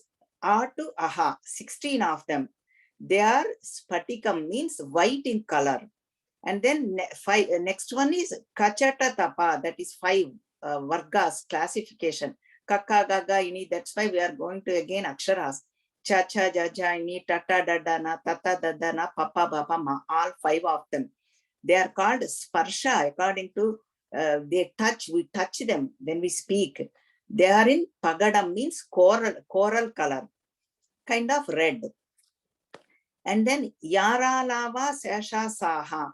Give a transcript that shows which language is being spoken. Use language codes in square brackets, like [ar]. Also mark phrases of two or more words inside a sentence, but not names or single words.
[en] A to Aha, 16 of them. They are spatikam, means white in color. And then next one is Kachata Tapa, that is 5 vargas, classification. Kaka, gaga, ini, that's why we are going to again aksharas. Cha, cha, ja, ja, ini, tata, dadana, tata, dadana, papa, bapa, ma, all 5 of them. They are called sparsha, according to they touch, we touch them when we speak. They are in pagadam, means coral color, kind of red. And then Yara, Lava, Sasha, Saha.